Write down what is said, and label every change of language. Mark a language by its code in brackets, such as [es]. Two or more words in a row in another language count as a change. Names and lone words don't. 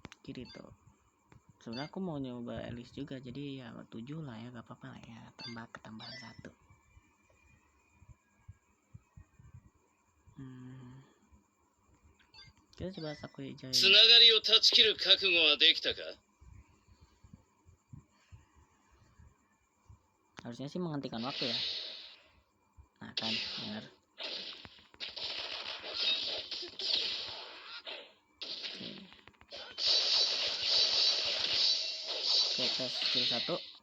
[id] Kirito. Sebenarnya aku mau nyoba Alice juga, jadi ya 7 lah ya, gak apa-apa lah ya, ketambahan 1. Kita coba Sakurai Jai. [ja] つながりを断ち切る覚悟はできたか? [id] Harusnya sih menghentikan waktu ya. Nah kan, benar. Oke, tes skill 1.